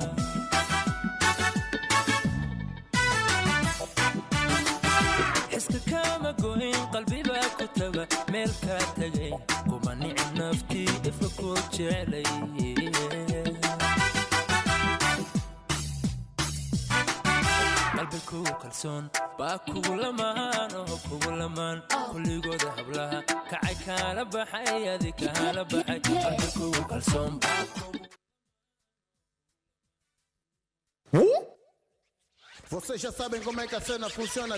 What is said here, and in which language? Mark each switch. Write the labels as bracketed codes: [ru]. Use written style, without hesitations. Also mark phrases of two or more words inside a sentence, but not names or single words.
[so] kama goyn qalbiba ku taga meel ka tagay kuma nicin naftii ifa ku jeclay qalbigu kalsoon baa kugu lamaan oo kugu lamaan kulligooda hablaha kacay kaala baxay adi kaala baxay qalbigu kalsoon [pt] Vocês já sabem como é que a cena funciona.